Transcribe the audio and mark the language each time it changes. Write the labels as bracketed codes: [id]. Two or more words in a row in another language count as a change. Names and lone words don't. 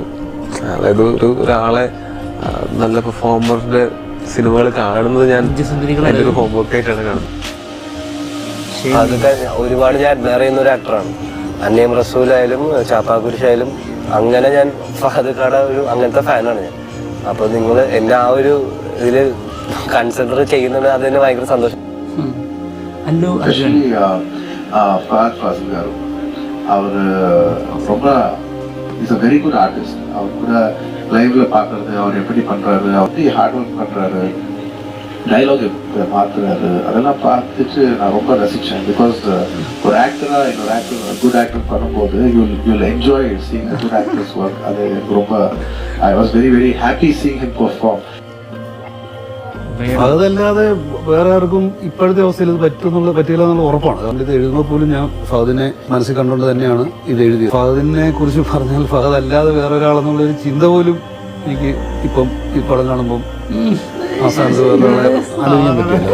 [ml] അതായത് ഒരാളെ നല്ല പെർഫോമറിന്റെ സിനിമകൾ കാണുന്നത് ഞാൻ എൻ്റെ ഒരു ഹോംവർക്കായിട്ടാണ് കാണുന്നത്. അതൊക്കെ ഒരുപാട് ഞാൻ അഡ്മയർ ചെയ്യുന്ന ഒരു ആക്ടറാണ്. അന്നയും റസൂലായാലും ചാപ്പാക്കുരിശായാലും അങ്ങനെ ഞാൻ ഫഹദ് ഖാടെ ഒരു അങ്ങനത്തെ ഫാനാണ് ഞാൻ. അപ്പോൾ നിങ്ങൾ എന്നെ ആ ഒരു ഇതിൽ കൺസിഡർ ചെയ്യുന്നുണ്ട്, അതിന് ഭയങ്കര സന്തോഷം. [ta] அவர் ரொம்ப [en] is a very good artist. [ta] அவர் கூட லைவ்ல பார்க்கறது, அவர் எப்படி பண்றாரு, அவர் [en] hard work [ta] பண்றாரு, டைலாக் மாத்துறாரு, அதெல்லாம் பார்த்துட்டு நான் ரொம்ப ரசிச்சேன். [en] பிகாஸ் ஒரு ஆக்டரா இன்னொரு actor good actor பண்ணும்போது you'll enjoy seeing good actors work. [ta] அது எனக்கு ரொம்ப [en] I was very very happy seeing him perform. [ml] അതല്ലാതെ വേറെ ആർക്കും ഇപ്പോഴത്തെ അവസ്ഥയിൽ ഇത് പറ്റില്ല എന്നുള്ള ഉറപ്പാണ്. കാരണം ഇത് എഴുതുമ്പോൾ പോലും ഞാൻ ഫഹദിനെ മനസ്സിൽ കണ്ടുകൊണ്ട് തന്നെയാണ് ഇത് എഴുതിയത്. ഫഹദിനെ കുറിച്ച് പറഞ്ഞാൽ ഫഹദ് അല്ലാതെ വേറെ ഒരാളെന്നുള്ളൊരു ചിന്ത പോലും എനിക്ക് ഇപ്പം ഈ പടം കാണുമ്പം ആ സ്ഥാനത്ത് വേറെ ആലോചിക്കാൻ പറ്റില്ല.